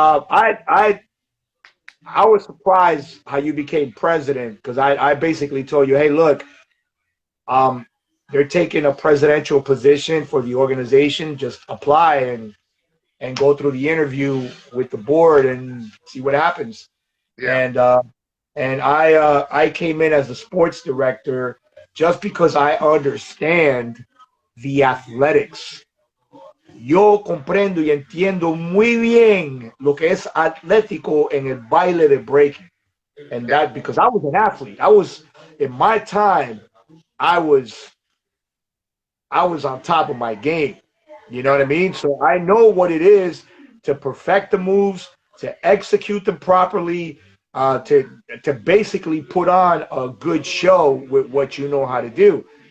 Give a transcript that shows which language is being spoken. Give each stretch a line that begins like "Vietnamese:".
English: I was surprised how you became president because I basically told you, hey, look, um, they're taking a presidential position for the organization. Just apply and go through the interview with the board and see what happens. Yeah. And I came in as the sports director just because I understand the athletics.
Spanish: Yo comprendo y entiendo muy bien lo que es atlético en el baile de breaking.
English: And Yeah. that because I was an athlete. I was in my time, I was I was on top of my game. You know Yeah. what I mean? So I know what it is to perfect the moves, to execute them properly, to basically put on a good show with what you know how to do.